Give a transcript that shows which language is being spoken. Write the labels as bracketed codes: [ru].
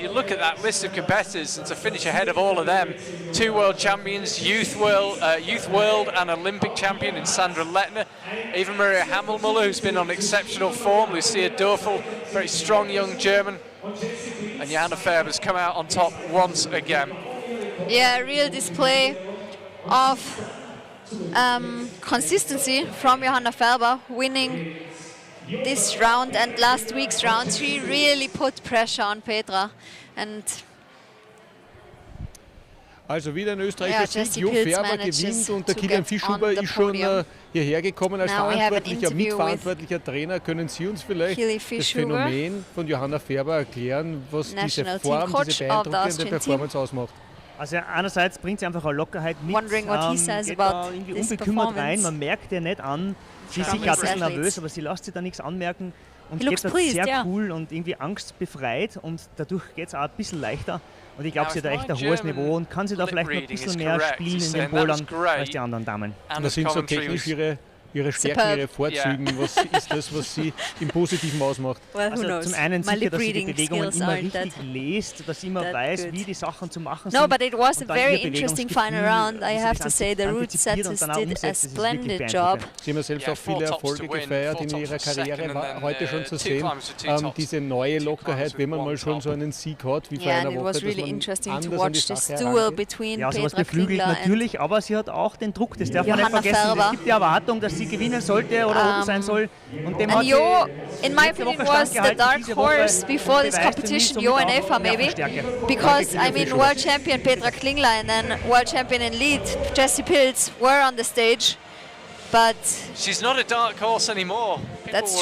[en] You look at that list of competitors, and to finish ahead of all of them, 2 world champions, youth world and Olympic champion in Sandra Lettner, even Maria Hammelmuller, who's been on exceptional form, Lucia Dörfel, very strong young German, and Johanna Faber's come out on top once again. Yeah, a real display of consistency from Johanna Faber, winning this round and last week's round. She really put pressure on Petra. And [de] also wieder ein österreichischer Sieg. Jo Färber gewinnt und der Kilian Fischhuber ist schon hierher gekommen als mitverantwortlicher Trainer. Können Sie uns vielleicht das Phänomen von Johanna Färber erklären, was diese Form, diese beeindruckende Performance ausmacht? Also einerseits bringt sie einfach eine Lockerheit mit, geht da irgendwie unbekümmert rein, man merkt ihr nicht an, sie ist sicher ein bisschen nervös, aber sie lässt sich da nichts anmerken und geht da sehr cool und irgendwie angstbefreit und dadurch geht es auch ein bisschen leichter und ich glaube, sie hat da echt ein hohes Niveau und kann sie da vielleicht noch ein bisschen mehr spielen in den Bouldern als die anderen Damen. Das sind so technisch ihre ihre Stärken, ihre Vorzügen? Was ist das, was sie im Positiven ausmacht? Also zum einen sicher, dass sie die Bewegungen immer richtig liest, dass sie immer weiß, wie die Sachen zu machen sind. [en] No, but it was a very interesting final round. I have to say, the route setters did a splendid job. [de] Sie haben ja selbst auch viele Erfolge gefeiert in ihrer Karriere, war heute schon zu sehen. Diese neue Lockerheit, wenn man mal schon so einen Sieg hat, wie vor einer Woche, dass man anders an die Sache herangeht. Ja, sowas beflügelt natürlich, aber sie hat auch den Druck, das darf man nicht vergessen. Es gibt die Erwartung, dass sie gewinnen sollte oder oben sein soll. Und dem hat sie [en] in my opinion, was the dark horse before this competition, Jo and Eva maybe, because I mean world champion Petra Klingler and then world champion in lead Jessie Pilz were on the stage, but she's not a dark horse anymore. People that's will